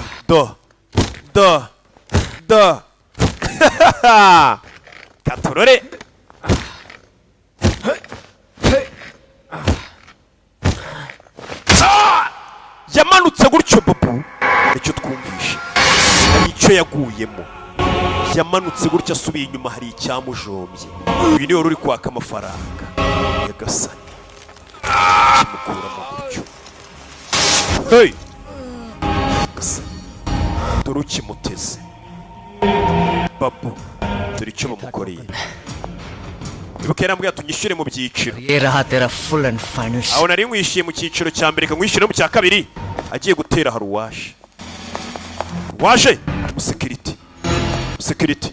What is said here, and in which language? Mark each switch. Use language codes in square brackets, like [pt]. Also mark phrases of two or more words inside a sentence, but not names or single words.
[rw] katorore yamanutse gutyo babu icyo twumvishe hari icyo yaguyemo yamanutse gutyo asubiye inyuma hari icyamujombye uyu niwe uri kwaka amafaranga yagasani kimukuramo gutyo dore ukimuteze babu dore icyo bamukoreye ibuka yarambwira tunyishyure mu byiciro [hi] ये रहा तेरा [en] full and final [rw] aho nari nkwishyuye mu cyiciro cya mbere nkwishyure mu cya kabiri agiye gutera haruwaje umusekiriti